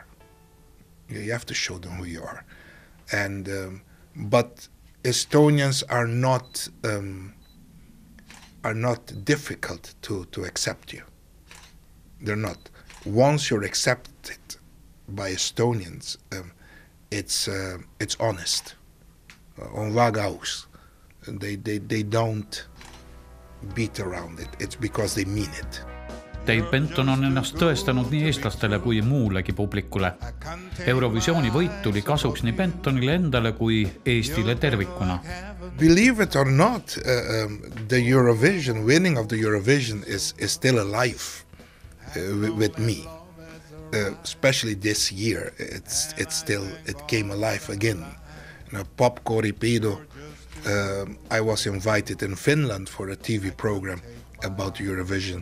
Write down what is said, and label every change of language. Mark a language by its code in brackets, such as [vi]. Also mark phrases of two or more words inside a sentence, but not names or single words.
[en] You have to show them who you are. And but Estonians are not difficult to accept you. They're not. Once you're accepted by Estonians, it's honest. [et] On väga aus. [en] They don't beat around it. It's because they mean it. [et] Dave Benton on ennast tõestanud nii eestlastele kui muulegi publikule. Eurovisiooni võit tuli kasuks nii Bentonile endale kui Eestile tervikuna. [en] Believe it or not, the Eurovision, winning of the Eurovision is still alive with me. Especially this year, it came alive again. You know, Pop Koripido, I was invited in Finland for a TV program about Eurovision.